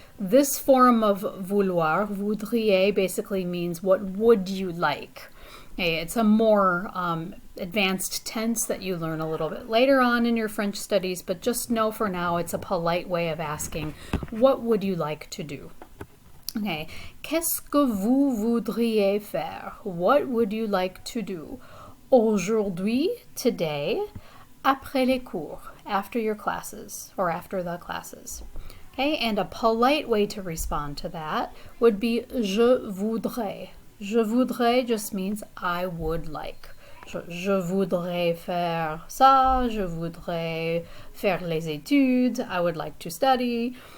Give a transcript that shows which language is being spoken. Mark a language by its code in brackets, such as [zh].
[en] This form of vouloir, voudriez, basically means what would you like. Okay, it's a more advanced tense that you learn a little bit later on in your French studies, but just know for now it's a polite way of asking, what would you like to do? [fr] Okay, qu'est-ce que vous voudriez faire? [en] What would you like to do? Aujourd'hui, today, [fr] après les cours, [en] after your classes or after the classes. Okay, and a polite way to respond to that would be je voudrais. [fr] Je voudrais [en] just means I would like. [fr] Je voudrais faire ça, je voudrais faire les études, [en] I would like to study.